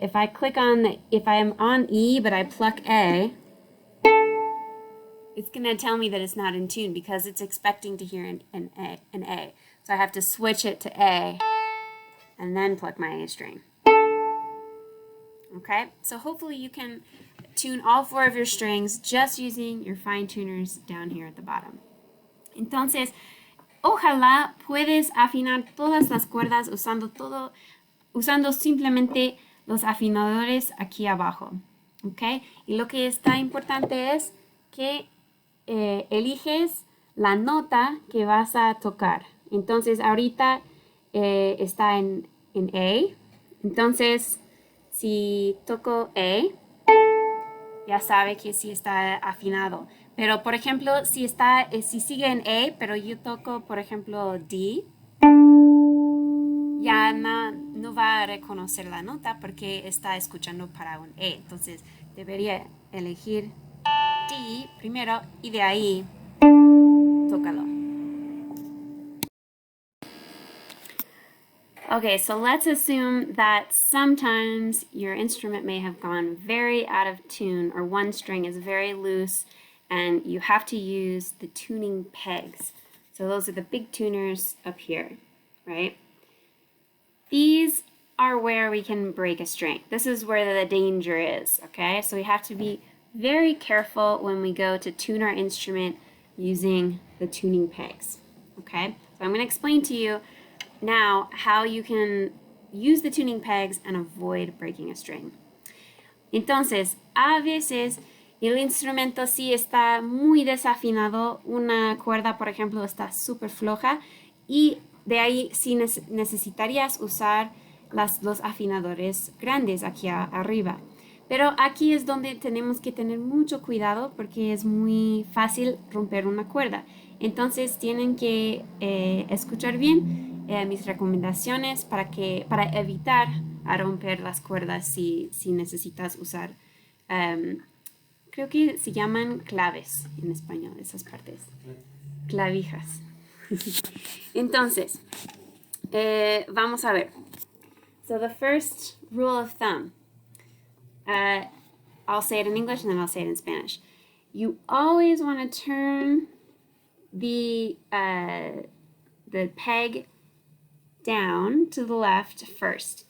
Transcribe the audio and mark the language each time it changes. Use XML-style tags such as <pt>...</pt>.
<en>If I'm on E but I pluck A, it's going to tell me that it's not in tune because it's expecting to hear an A. So I have to switch it to A and then pluck my A string. Okay, so hopefully you can tune all 4 of your strings just using your fine tuners down here at the bottom.</en> <es>Entonces, ojalá puedes afinar todas las cuerdas usando simplemente los afinadores aquí abajo. ¿Okay? Y lo que está importante es que eliges la nota que vas a tocar. Entonces ahorita está en A. Entonces si toco A, ya sabe que sí está afinado. Pero por ejemplo, si sigue en A, pero yo toco por ejemplo D, ya no va a reconocer la nota porque está escuchando para un E. Entonces debería elegir D primero y de ahí tócalo.</es> <en>Okay, so let's assume that sometimes your instrument may have gone very out of tune or one string is very loose and you have to use the tuning pegs. So those are the big tuners up here, right? These are where we can break a string. This is where the danger is, okay? So we have to be very careful when we go to tune our instrument using the tuning pegs, okay? So I'm going to explain to you now how you can use the tuning pegs and avoid breaking a string.</en> <es>Entonces, a veces el instrumento sí está muy desafinado, una cuerda, por ejemplo, está súper floja y de ahí sí necesitarías usar los afinadores grandes aquí arriba. Pero aquí es donde tenemos que tener mucho cuidado porque es muy fácil romper una cuerda. Entonces tienen que escuchar bien mis recomendaciones para evitar a romper las cuerdas si necesitas usar, creo que se llaman claves en español, esas partes, clavijas. Entonces, vamos a ver.</es> <en>So the first rule of thumb, I'll say it in English and then I'll say it in Spanish. You always want to turn the peg down to the left first.</en>